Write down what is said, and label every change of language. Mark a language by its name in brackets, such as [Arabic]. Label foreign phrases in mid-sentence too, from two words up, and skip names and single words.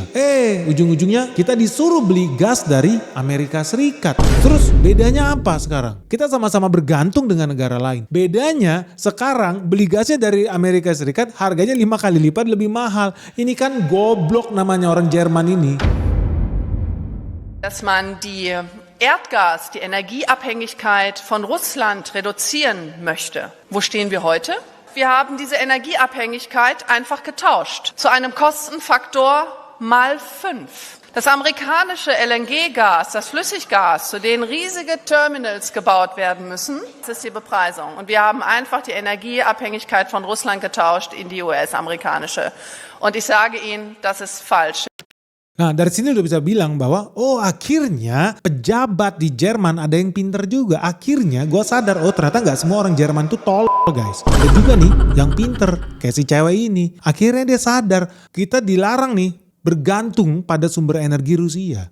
[Indonesian] Ujung-ujungnya kita disuruh beli gas dari Amerika Serikat. Terus bedanya apa sekarang? Kita sama-sama bergantung dengan negara lain. Bedanya sekarang beli gasnya dari Amerika Serikat harganya 5 kali lipat lebih mahal. Ini kan goblok namanya orang Jerman ini. [German] Dass man die Energieabhängigkeit von Russland reduzieren möchte. Wo stehen wir heute? Wir haben diese Energieabhängigkeit einfach getauscht zu einem Kostenfaktor mal 5. Das amerikanische LNG-Gas, das Flüssiggas, zu denen riesige Terminals gebaut werden müssen, das ist die Bepreisung. Und wir haben einfach die Energieabhängigkeit von Russland getauscht in die US-amerikanische. Und ich sage Ihnen, das ist falsch. [Indonesian] Nah dari sini udah bisa bilang bahwa akhirnya pejabat di Jerman ada yang pinter juga. Akhirnya gue sadar ternyata gak semua orang Jerman tuh tolol guys. Ada juga nih yang pinter kayak si cewek ini. Akhirnya dia sadar kita dilarang nih bergantung pada sumber energi Rusia.